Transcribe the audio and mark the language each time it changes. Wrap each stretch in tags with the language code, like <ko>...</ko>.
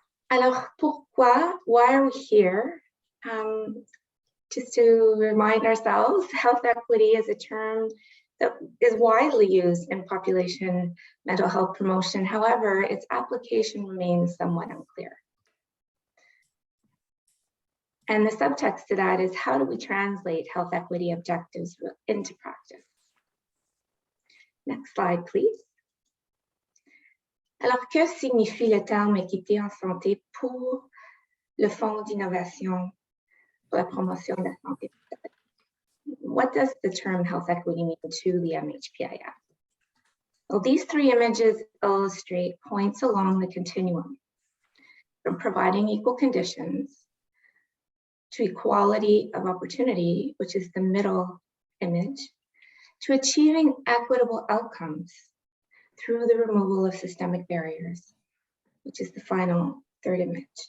<fr>Alors, pourquoi?</fr> <en>Why are we here? Just to remind ourselves, health equity is a term that is widely used in population mental health promotion. However, its application remains somewhat unclear. And the subtext to that is, how do we translate health equity objectives into practice? Next slide, please.</en> <fr>Alors, que signifie le terme équité en santé pour le Fonds d'innovation pour la promotion de la santé?</fr> <en>What does the term health equity mean to the MHPIF? Well, these three images illustrate points along the continuum, from providing equal conditions to equality of opportunity, which is the middle image, to achieving equitable outcomes through the removal of systemic barriers, which is the final third image.</en>